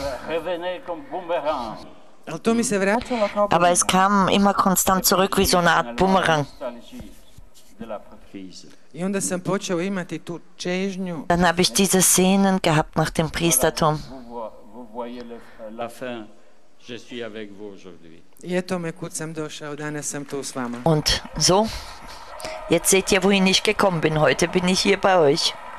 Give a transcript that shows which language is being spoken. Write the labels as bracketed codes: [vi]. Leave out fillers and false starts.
[fr] Ça revenait comme boomerang. [hr] Ali to mi se vraćalo kao [de] Aber es kam immer konstant zurück wie so eine Art Bumerang. [fr] Nostalgie de la prêtrise. [hr] i onda sam počeo imati tu čežnju [de] Dann habe ich diese Sehnen gehabt nach dem Priestertum. [fr] Vous voyez la fin, je suis avec vous aujourd'hui. [hr] i eto me kud sam došao, danas sam tu s vama. [de] Und so Jetzt seht ihr, wohin ich gekommen bin. Heute bin ich hier bei euch.